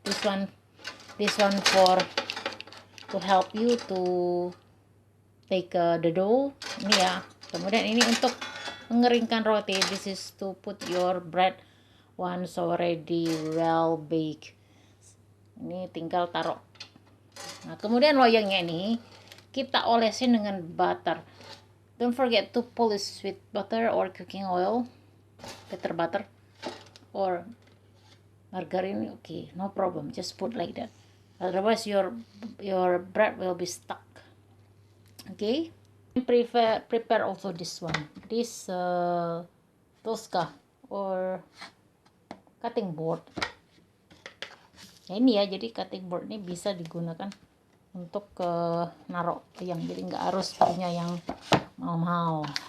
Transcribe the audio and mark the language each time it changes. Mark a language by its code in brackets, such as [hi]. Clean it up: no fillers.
[en] This one for to help you to take the dough. [id] Ini ya. Kemudian ini untuk mengeringkan roti. [en] This is to put your bread once already well baked. [id] Ini tinggal taruh. Nah, kemudian loyangnya ini kita olesin dengan butter. [en] Don't forget to polish with butter or cooking oil, better butter or margarine. Okay, no problem, just put like that. Otherwise your bread will be stuck. Okay, Prepare also this one, this Tosca or cutting board. [id] Ya, ini ya, jadi cutting board ini bisa digunakan untuk narok yang, jadi nggak harus punya yang mahal-mahal.